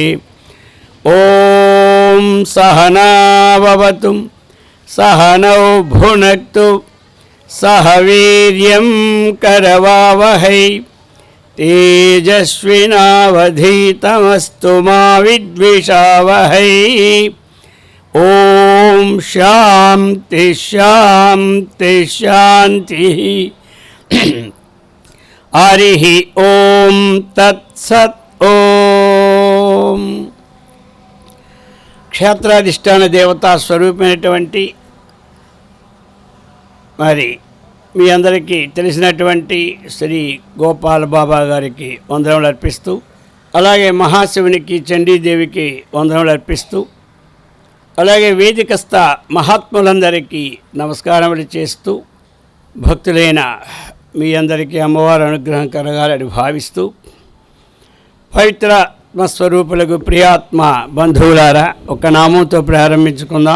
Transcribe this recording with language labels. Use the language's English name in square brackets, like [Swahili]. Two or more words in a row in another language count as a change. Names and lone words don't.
[Sanskrit] ॐ सहना भवतु सहनौ भुनक्तु सह वीर्यं करवावहै तेजस्विनावधीतमस्तु मा विद्विषावहै. ॐ शान्ति शान्ति शान्तिः. हरिः ॐ तत्सत्. [Telugu] ॐ క్షేత్రాధిష్టాన దేవతా స్వరూపమైనటువంటి మరి మీ అందరికీ తెలిసినటువంటి శ్రీ గోపాల బాబా గారికి వందనములు అర్పిస్తూ, అలాగే మహాశివునికి చండీదేవికి వందనములు అర్పిస్తూ, అలాగే వేదికస్థ మహాత్ములందరికీ నమస్కారములు చేస్తూ, భక్తులైన మీ అందరికీ అమ్మవారి అనుగ్రహం కలగాలని భావిస్తూ, పవిత్ర స్వరూపులకు ప్రియాత్మ బంధువులారా ఒక నామంతో ప్రారంభించుకుందాం.